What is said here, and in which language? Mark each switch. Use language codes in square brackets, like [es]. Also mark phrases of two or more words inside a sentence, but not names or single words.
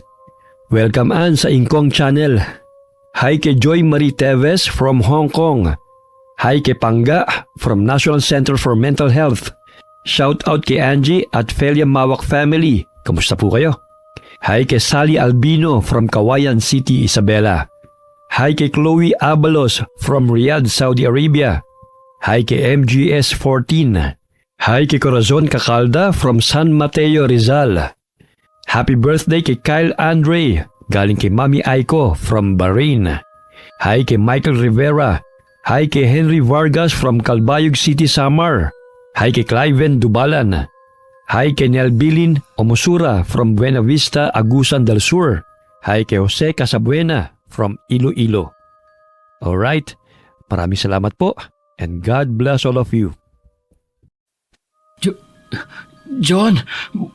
[tl] Welcome Ann sa Ingkong Channel. Hi kay Joy Marie Teves from Hong Kong. Hi kay Pangga from National Center for Mental Health. Shoutout kay Angie at Felia Mawak family. Kamusta po kayo? Hi kay Sally Albino from Kawayan City, Isabela. Hi kay Chloe Abalos from Riyadh, Saudi Arabia. Hi kay MGS14. Hi kay Corazon Cacalda from San Mateo, Rizal. Happy birthday kay Kyle Andre, galing kay Mami Aiko from Bahrain. Hi kay Michael Rivera. Hi kay Henry Vargas from Calbayog City, Samar. Hi kay Cliven Dubalan. Hi kay Nelbilin Omusura from Buena Vista, Agusan del Sur. Hi kay Jose Casabuena from Iloilo. Alright, maraming salamat po and [en] God bless all of you. [tl] John,